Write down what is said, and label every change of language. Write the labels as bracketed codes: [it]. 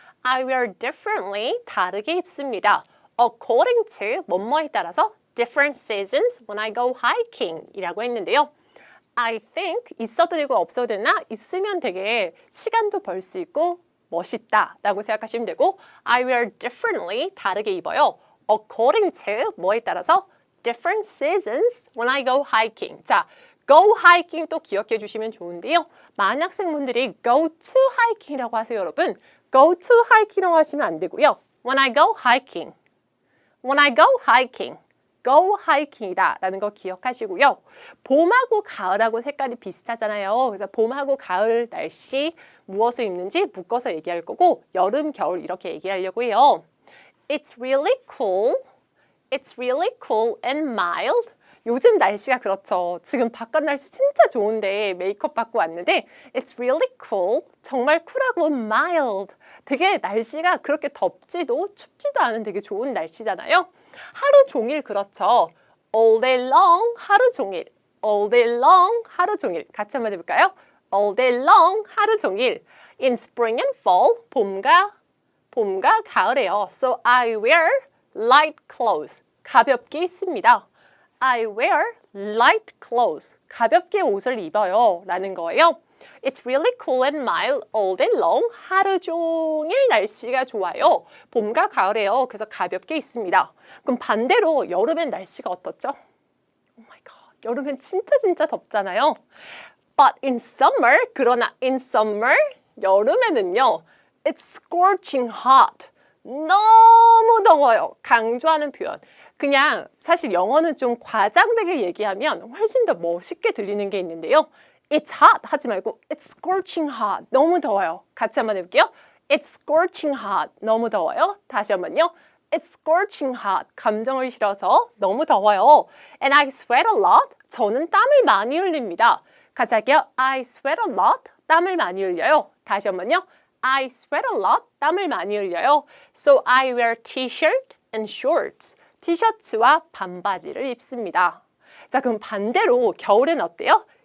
[en] I wear differently [ko] 다르게 입습니다. [en] According to [ko] 뭐뭐에 따라서 [en] different seasons when I go hiking [ko] 이라고 했는데요. [en] I think [ko] 있어도 되고 없어도 되나? 있으면 되게 시간도 벌 수 있고 멋있다 라고 생각하시면 되고 [en] I wear differently [ko] 다르게 입어요. [en] According to [ko] 뭐에 따라서 [en] different seasons when I go hiking. [ko] 자, [en] go hiking [ko] 또 기억해 주시면 좋은데요. 많은 학생분들이 [en] go to hiking [ko] 이라고 하세요, 여러분. [en] go to hiking [ko] 이라고 하시면 안 되고요. [en] When I go hiking. When I go hiking. go hiking [ko] 이다 라는 거 기억하시고요. 봄하고 가을하고 색깔이 비슷하잖아요. 그래서 봄하고 가을 날씨 무엇을 입는지 묶어서 얘기할 거고 여름, 겨울 이렇게 얘기하려고 해요. [en] It's really cool. It's really cool and mild. [ko] 요즘 날씨가 그렇죠. 지금 바깥 날씨 진짜 좋은데 메이크업 받고 왔는데 [en] It's really cool. [ko] 정말 쿨하고 mild. 되게 날씨가 그렇게 덥지도 춥지도 않은 되게 좋은 날씨잖아요. 하루 종일 그렇죠. [en] All day long [ko] 하루 종일. [en] All day long 하루 종일. [ko] 같이 한번 해볼까요? [en] All day long [ko] 하루 종일. [en] In spring and fall [ko] 봄과 가을에요. [en] So I wear light clothes. [ko] 가볍게 입습니다. [en] I wear light clothes. [ko] 가볍게 옷을 입어요. 라는 거예요. [en] It's really cool and mild all day long. [ko] 하루 종일 날씨가 좋아요. 봄과 가을에요. 그래서 가볍게 있습니다. 그럼 반대로 여름엔 날씨가 어떻죠? [en] Oh my god. [ko] 여름엔 진짜 덥잖아요. [en] But in summer, [ko] 그러나 [en] in summer, [ko] 여름에는요. [en] It's scorching hot. [ko] 너무 더워요. 강조하는 표현. 그냥 사실 영어는 좀 과장되게 얘기하면 훨씬 더 멋있게 들리는 게 있는데요. It's hot 하지 말고 It's scorching hot. 너무 더워요. 같이 한번 해볼게요. [en] It's scorching hot. [ko] 너무 더워요. 다시 한번요. [en] It's scorching hot. [ko] 감정을 실어서 너무 더워요. [en] And I sweat a lot. [ko] 저는 땀을 많이 흘립니다. 같이 할게요. [en] I sweat a lot. [ko] 땀을 많이 흘려요. 다시 한번요. [en] I sweat a lot. [ko] 땀을 많이 흘려요. [en] So I wear t-shirt and shorts. [ko] 티셔츠와 반바지를 입습니다. 자, 그럼 반대로 겨울엔 어때요?